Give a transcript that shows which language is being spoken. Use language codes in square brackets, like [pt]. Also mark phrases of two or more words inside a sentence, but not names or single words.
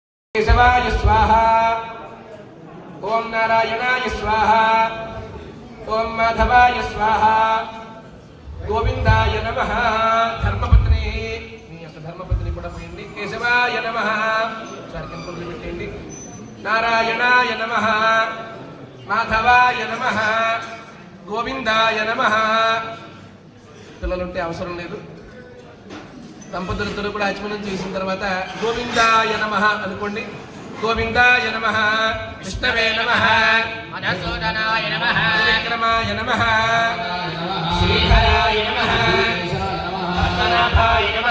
[sa] केशवाय स्वाहा ओम नारायणाय स्वाहा ओम माधवाय स्वाहा गोविंदाय नमः धर्मपत्नी धर्मपत्नी केशवाय नमः नारायणाय नमः माधवाय नमः गोविंदाय नमः [te] పిల్లలుంటే అవసరం లేదు దంపతులిద్దరూ కూడా ఆచమనం చేసిన తర్వాత [sa] గోవిందాయ నమః [te] అనుకోండి. [sa] గోవిందాయ నమః, విష్ణవే నమః, మధుసూదనాయ నమః, విక్రమాయ నమః, శ్రీధరాయ నమః, పద్మనాభాయ నమః,